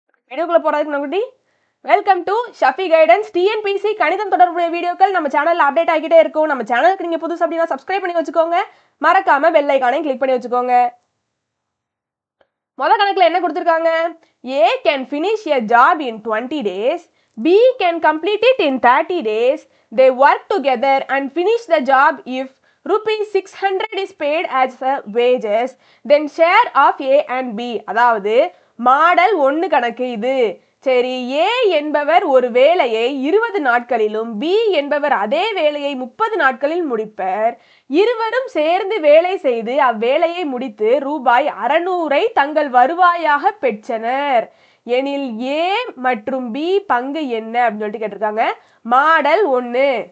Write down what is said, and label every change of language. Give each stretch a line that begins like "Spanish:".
Tamil: வீடியோக்குள்ள போறதுக்கு முன்னாடி welcome to Shafi guidance. TNPSC கணிதம் தொடர்புடைய வீடியோக்கள் நம்ம சேனல்ல அப்டேட் ஆகிட்டே இருக்கும். நம்ம சேனலுக்கு நீங்க புதுசு அப்படின்னா சப்ஸ்கிரைப் பண்ணி வச்சுக்கோங்க, மறக்காம பெல் ஐகானையும் கிளிக் பண்ணி வச்சுக்கோங்க. முதல் கணக்குல என்ன கொடுத்திருக்காங்க?
English: A can finish a job in 20 days, B can complete it in 30 days. They work together and finish the job. If rupees 600 is paid as wages, then share of A and B.
Tamil: அதாவது model 1 கணக்கு இது. சரி, ஏ என்பவர் ஒரு வேலையை 20 நாட்களிலும், B என்பவர் அதே வேலையை 30 நாட்களில் முடிப்பர். இருவரும் சேர்ந்து வேலை செய்து அவ்வேலையை முடித்து ரூபாய் 600 தங்கள் வருவாயாக பெற்றனர் எனில் ஏ மற்றும் பி பங்கு என்ன அப்படின்னு சொல்லிட்டு கேட்டிருக்காங்க. மாடல் 1.